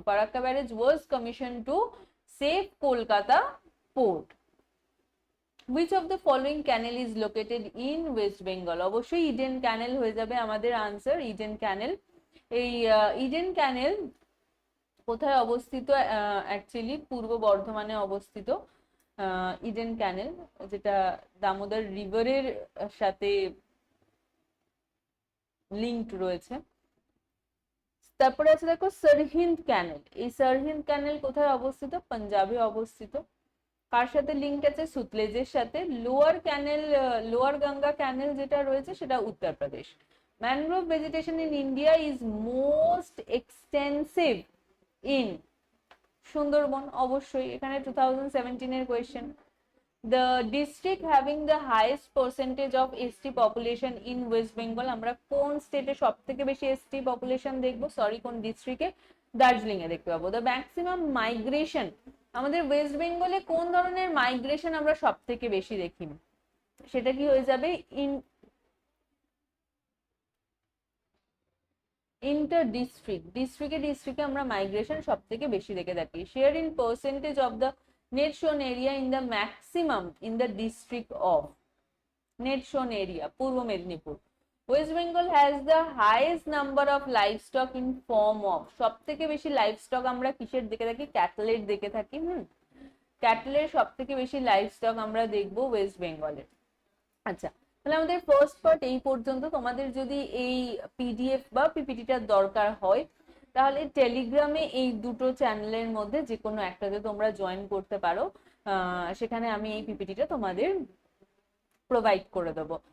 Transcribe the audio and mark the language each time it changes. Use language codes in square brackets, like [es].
[en] Farakka barrage was commission to save Kolkata port. which of the following canal is located in West Bengal? [bn] অবশ্যই Eden ক্যানেল হয়ে যাবে আমাদের answer, Eden ক্যানেল। এই Eden ক্যানেল কোথায় অবস্থিত? অ্যাকচুয়ালি পূর্ব বর্ধমানে অবস্থিত ইডেন ক্যানেল, যেটা দামোদর রিভারের সাথে লিঙ্কড রয়েছে। তারপরে আছে দেখো সরহিন্দ ক্যানেল, এই সরহিন্দ ক্যানেল কোথায় অবস্থিত? পাঞ্জাবে অবস্থিত। কার সাথে লিঙ্ক আছে? সুতলেজের সাথে। লোয়ার ক্যানেল, লোয়ার গঙ্গা ক্যানেল যেটা রয়েছে সেটা Uttar Pradesh. [en] mangrove vegetation in India is most extensive in Sundarban, [bn] অবশ্যই এখানে 2017 এর question. [en] The district having the highest percentage of ST population in West Bengal, [bn] আমরা কোন স্টেটে সব থেকে বেশি ST পপুলেশন দেখবো? সরি, কোন ডিস্ট্রিক্টে? দার্জিলিং এ দেখতে পাবো। [en] the maximum migration, [bn] আমাদের ওয়েস্ট বেঙ্গলে কোন ধরনের মাইগ্রেশন আমরা সব থেকে বেশি দেখি? সেটা কি হয়ে যাবে? ইন্টার ডিস্ট্রিক্টে আমরা মাইগ্রেশন সব থেকে বেশি দেখে থাকি। [en] share in percentage of the net shown area in the maximum in the district of, net shown area [bn] Purba Medinipur. [en] West Bengal has the highest number of livestock in form of, [bn] সব থেকে বেশি লাইভস্টক আমরা কিসের দেখে থাকি? ক্যাটলের দেখে থাকি। ক্যাটলের সব থেকে বেশি লাইভস্টক আমরা দেখবো ওয়েস্ট বেঙ্গলের। আচ্ছা, তাহলে আমাদের ফার্স্ট পার্ট এই পর্যন্ত। তোমাদের যদি এই পিডিএফ বা পিপিটিটার দরকার হয় তাহলে টেলিগ্রামে এই দুটো চ্যানেলের মধ্যে যে কোনো একটাতে তোমরা জয়েন করতে পারো, সেখানে আমি এই পিপিটিটা তোমাদের প্রোভাইড করে দেবো।